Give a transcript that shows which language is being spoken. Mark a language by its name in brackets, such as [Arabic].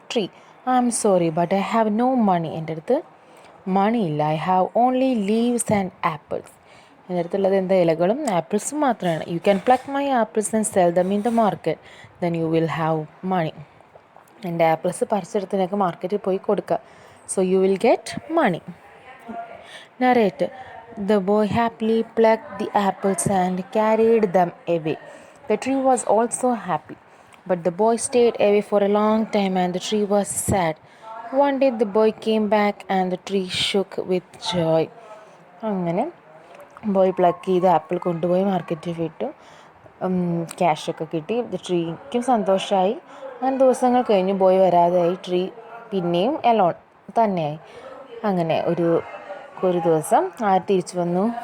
[English] Tree, I am sorry but I have no money. [Malayalam] എൻ്റെ അടുത്ത് മണി ഇല്ല. [English] I have only leaves and apples. [Malayalam] എൻ്റെ അടുത്തുള്ളത് എന്താ? ഇലകളും ആപ്പിൾസും മാത്രമാണ്. [English] You can pluck my apples and sell them in the market, then you will have money. [Malayalam] എൻ്റെ apples പറിച്ചെടുത്ത് നിനക്ക് മാർക്കറ്റിൽ പോയി കൊടുക്കുക. [English] So you will get money. Narrator. The boy happily plucked the apples and carried them away. The tree was also happy, but the boy stayed away for a long time and the tree was sad. One day the boy came back and the tree shook with joy. [Malayalam] അങ്ങനെ boy pluck ചെയ്ത് apple കൊണ്ടുപോയി മാർക്കറ്റിൽ വിട്ടു. ക്യാഷൊക്കെ കിട്ടി. ട്രീക്കും സന്തോഷമായി. അങ്ങനെ ദിവസങ്ങൾ കഴിഞ്ഞ് ബോയ് വരാതെയായി. ട്രീ പിന്നെയും എലോൺ തന്നെയായി. അങ്ങനെ ഒരു ദിവസം തിരിച്ചു വന്നു.